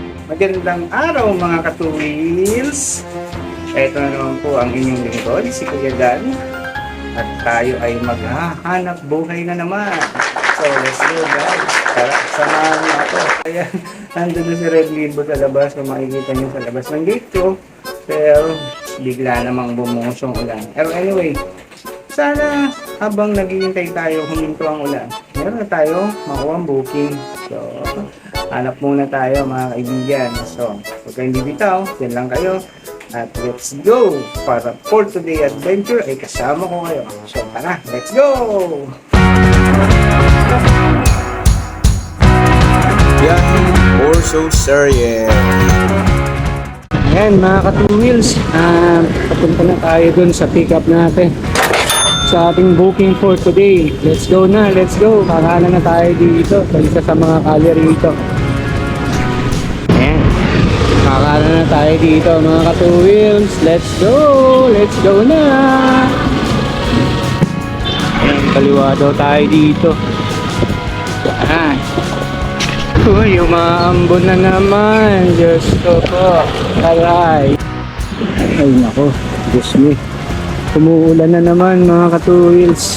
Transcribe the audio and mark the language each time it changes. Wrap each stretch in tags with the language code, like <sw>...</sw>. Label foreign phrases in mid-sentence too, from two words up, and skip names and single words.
<tl>Magandang araw mga ka-2wheels. Ito na naman po ang inyong lingkod, si Kuya Dan. At tayo ay maghahanap buhay na naman.</tl> <en>So let's go guys.</en> <tl>Tara, samahan niyo ako. Ayan, nandun na si Red Libo sa labas. Kung makikita niyo sa labas ng gate ko. Pero bigla namang bumuhos yung ulan. Pero anyway, sana habang naghihintay tayo huminto ang ulan, meron na tayo makuha ang booking. So, hanap muna tayo mga kaibigan. So, huwag kayong bibitaw, yan lang kayo. At</tl> <en>let's go!</en> <tl>Para</tl> <en>for today adventure</en> <tl>ay kasama ko kayo. So, tara,</tl> <en>let's go!</en> <tl>Yan, Orso Serious. Ayan mga ka-2wheels, papunta na tayo dun sa pick-up natin sa ating booking</tl> <en>for today. Let's go na, let's go.</en> <tl>Kakanan na tayo dito sa isa sa mga kalye rito. Ayan, kakanan na tayo dito mga ka-2wheels.</tl> <en>Let's go na.</en> <tl>Ayan, kaliwa daw tayo dito. Ayan. Uy, umaambon na naman. Diyos ko po. Aray. Ay nako, Diyos me. Umuulan na naman mga ka-2wheels.</tl>